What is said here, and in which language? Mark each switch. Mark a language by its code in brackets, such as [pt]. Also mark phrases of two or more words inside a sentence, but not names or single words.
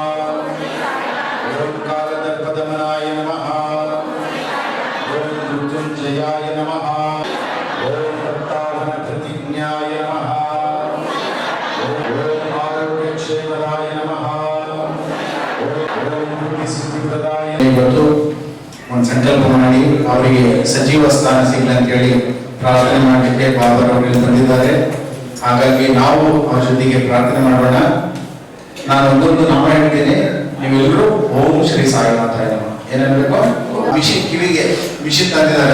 [sa] ओम कालदर्पदमनाय नमः। ओम मृत्युंजयाय नमः। ओम प्रतिज्ञाय नमः। ओम आरोग्यक्षेमदाय नमः। ओम बुद्धिसिद्धिप्रदाय [kn] ಇವತ್ತು ಒಂದು ಸಂಕಲ್ಪ ಮಾಡಿ ಅವರಿಗೆ ಸಜೀವ ಸ್ಥಾನ ಸಿಗಲಿ ಅಂತ ಹೇಳಿ ಪ್ರಾರ್ಥನೆ ಮಾಡಲಿಕ್ಕೆ ಬಾಬರ್ ಅವರು ಬಂದಿದ್ದಾರೆ. ಹಾಗಾಗಿ ನಾವು ಅವ್ರ ಜೊತೆಗೆ ಪ್ರಾರ್ಥನೆ ಮಾಡೋಣ. ನಾನು ಒಂದೊಂದು ನಾಮ ಹೇಳ್ತೀನಿ, ನೀವೆಲ್ಲರೂ ಓಂ ಶ್ರೀ ಸಾಯಿ ಮಾತ್ರ ಏನನ್ಬೇಕು ಮಿಷಿನ್ ಕಿವಿಗೆ ಮಿಷಿನ್ ತಂದಿದ್ದಾರೆ.